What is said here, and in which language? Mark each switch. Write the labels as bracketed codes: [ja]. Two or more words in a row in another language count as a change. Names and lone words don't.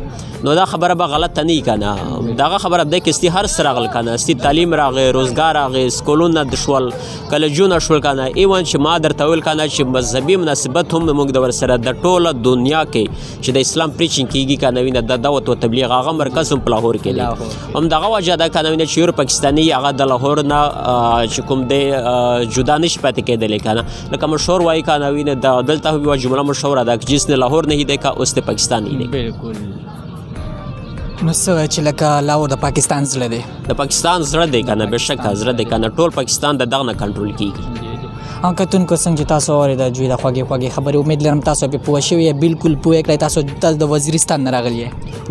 [ps] نو دا خبره به غلطه نه وي که نه، دغه خبره دی که ستی هر څه راغل که نه، ستی تعلیم راغی، روزګار راغی، سکولونه شول، کالجونه شول که نه، ایون چې ما درته ویل که نه چې مذهبي مناسبت هم موږ د ورسره د ټوله دنیا کې چې د اسلام پریچینګ کېږي که نه، وینه د دعوت و تبلیغ هغه مرکز هم په لاهور کې دی. همدغه وجه ده که نه، وینه چې یو پاکستاني هغه د لاهور نه چې کوم دی جدا نشي پاتې کېدلی که نه. لکه مشهور وایي که نه، وینه دلته یوه جمله مشهوره ده که [ur] جس نے لاهور نہیں دیکھا اس نے پاکستان نہیں دیکھا. [ps] بالکل. نو څه چې لکه لاهور د پاکستان زړه دی، د پاکستان زړه دی که نه، بېشکه زړه دی که نه، ټول پاکستان د دغه نه کنټرول کېږي. کتونکو څنګه چې تاسو اورېده جوی د خوږې خوږې خبرې، امید لرم تاسو پرې پوه شوي یې، بالکل پوه کړئ. تاسو د وزیرستان نه راغلي یې؟